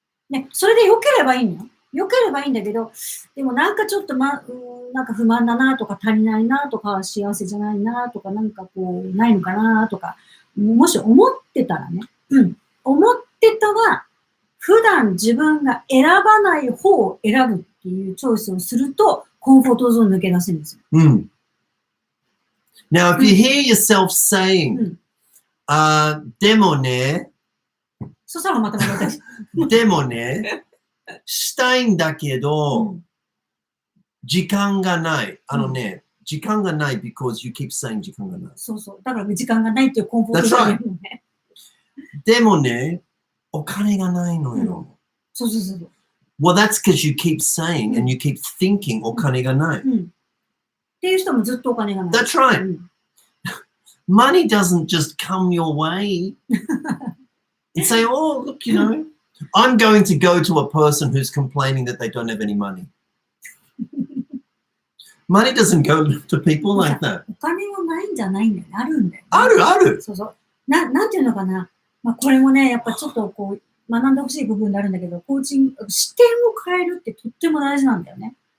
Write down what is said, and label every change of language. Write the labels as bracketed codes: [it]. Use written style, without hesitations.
[ja] ね、それで良ければいいのよ。良ければいいんだけど、でもなんかちょっとなんか不満だなとか足りないなとか幸せじゃないなとかなんかこうないのかなとか、もし思ってたらね、思ってたら、普段自分が選ばない方を選ぶっていうチョイスをすると、コンフォートゾーン抜け出せるんですよ。 [en] Now, if you hear yourself saying, [ja] でもね、そしたらまた戻ってでもね、したいんだけど、時間がない。時間がない [en] because you keep saying [ja] 時間がない。そう。だから時間がないっていうコンフォートゾーンにね。でもね、お金がないのよ。そう。 [en] Well, that's because you keep saying and you keep thinking [ja] お金がない。っていう人もずっとお金がない。 [en] That's right. Money doesn't just come your way and say, oh, look, you know, I'm going to go to a person who's complaining that they don't have any money. Money doesn't go to people like that. [ja] お金はないんじゃないんだよね。あるんだよ、ね。ある。そう。なんていうのかな。これもね、やっぱちょっとこう、学んでほしい部分であるんだけど、コーチング、視点を変えるってとっても大事なんだよね。